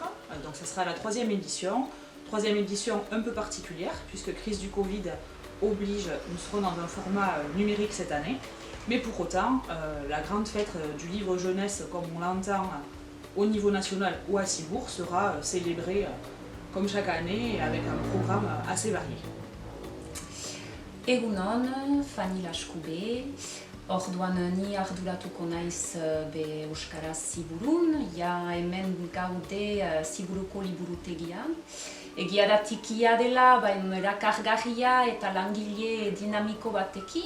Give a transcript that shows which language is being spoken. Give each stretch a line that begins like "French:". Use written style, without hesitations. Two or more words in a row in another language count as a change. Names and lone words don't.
French: Donc ce sera la troisième édition un peu particulière puisque crise du Covid oblige, nous serons dans un format numérique cette année. Mais pour autant, la grande fête du livre jeunesse comme on l'entend au niveau national ou à Cibourg sera célébrée comme chaque année avec un programme assez varié.
Basque: Egunon, Fanny Lashkube. Orduan ni arduratuko naiz be Euskaraz Ziburun, ja hemen gaude Ziburuko liburutegian. Egia da tikia dela, erakargarria eta langile dinamiko batekin.